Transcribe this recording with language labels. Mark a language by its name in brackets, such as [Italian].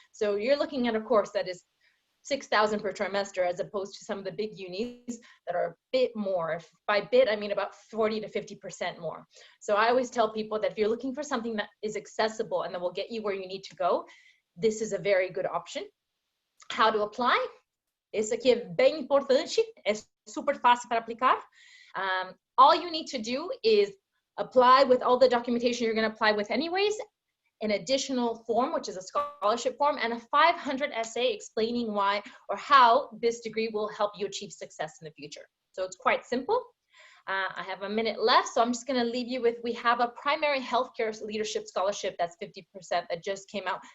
[English] So you're looking at a course that is $6,000 per trimester, as opposed to some of the big unis that are a bit more. By bit, I mean about 40 to 50% more. So I always tell people that if you're looking for something that is accessible and that will get you where you need to go, this is a very good option. How to apply? [Portuguese] Esse aqui é bem importante, é super fácil para aplicar. [English] All you need to do is apply with all the documentation you're going to apply with anyways, an additional form, which is a scholarship form, and a 500 essay explaining why or how this degree will help you achieve success in the future. So it's quite simple. I have a minute left, so I'm just going to leave you with, we have a primary healthcare leadership scholarship that's 50% that just came out.